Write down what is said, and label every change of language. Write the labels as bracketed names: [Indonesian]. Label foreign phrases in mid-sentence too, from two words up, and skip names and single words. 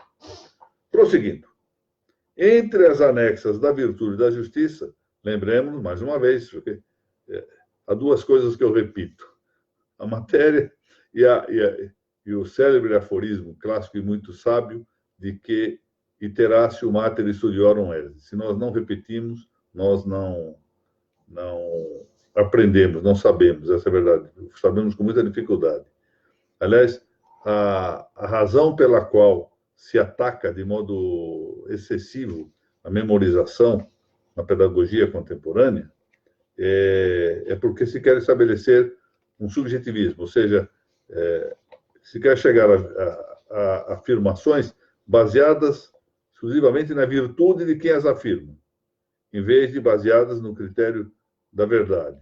[Portuguese] Prosseguindo. Entre as anexas da virtude e da justiça, lembremos, mais uma vez, porque há duas coisas que eu repito: a matéria e o célebre aforismo clássico e muito sábio de que [Latin] iteratio mater studiorum est. [Portuguese] Se nós não repetimos, nós não aprendemos, não sabemos, essa é a verdade. Sabemos com muita dificuldade. Aliás, a razão pela qual se ataca de modo excessivo a memorização na pedagogia contemporânea é porque se quer estabelecer um subjetivismo, ou seja, se quer chegar a afirmações baseadas exclusivamente na virtude de quem as afirma, em vez de baseadas no critério da verdade.